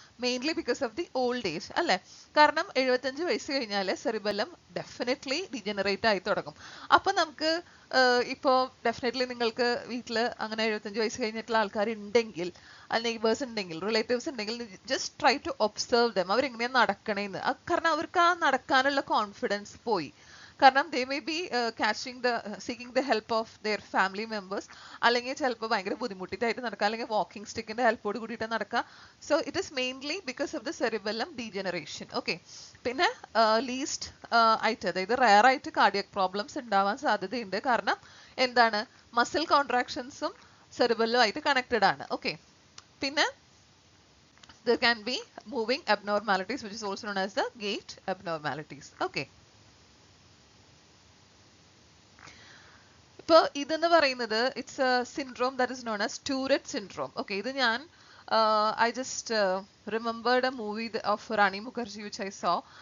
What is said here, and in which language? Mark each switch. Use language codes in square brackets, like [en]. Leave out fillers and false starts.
[en] mainly because of the old age [ml] അല്ലെ. കാരണം 75 വയസ്സ് കഴിഞ്ഞാൽ സെറിബെല്ലം ഡെഫിനറ്റ്ലി ഡീജനറേറ്റ് ആയി തുടങ്ങും. അപ്പൊ നമുക്ക് ഇപ്പോൾ ഡെഫിനറ്റ്ലി നിങ്ങൾക്ക് വീട്ടിൽ അങ്ങനെ 75 വയസ്സ് കഴിഞ്ഞിട്ടുള്ള ആൾക്കാർ ഉണ്ടെങ്കിൽ, നെയ്ബേഴ്സ് ഉണ്ടെങ്കിൽ, റിലേറ്റീവ്സ് ഉണ്ടെങ്കിൽ [en] Just try to observe them. [ml] അവരെങ്ങനെയാണ് നടക്കണേന്ന്. കാരണം അവർക്ക് ആ നടക്കാനുള്ള കോൺഫിഡൻസ് പോയി. [en] കാരണം they may be seeking the help of their family members. [ml] അല്ലെങ്കിൽ ചിലപ്പോൾ ഭയങ്കര ബുദ്ധിമുട്ടിട്ടായിട്ട് നടക്കുക, അല്ലെങ്കിൽ വാക്കിംഗ് സ്റ്റിക്കിന്റെ ഹെൽപ്പോട് കൂടിയിട്ട് നടക്കുക. [en] So it is mainly because of the cerebellum degeneration. Okay. [ml] പിന്നെ ലീസ്റ്റ് ആയിട്ട് അതായത് റയർ ആയിട്ട് കാർഡിയക് പ്രോബ്ലംസ് ഉണ്ടാവാൻ സാധ്യതയുണ്ട്. കാരണം എന്താണ്? മസിൽ കോൺട്രാക്ഷൻസും സെറിബെല്ലും ആയിട്ട് കണക്റ്റഡ് ആണ്. ഓക്കെ. [en] പിന്നെ there can be moving abnormalities which is also known as the gait abnormalities. Okay. [ml] ഇപ്പോൾ ഇതെന്ന് പറയുന്നത് [en] It's a syndrome that is known as Tourette syndrome. Okay. [ml] ഇത് ഞാൻ [en] I just remembered a movie of Rani Mukherjee which I saw.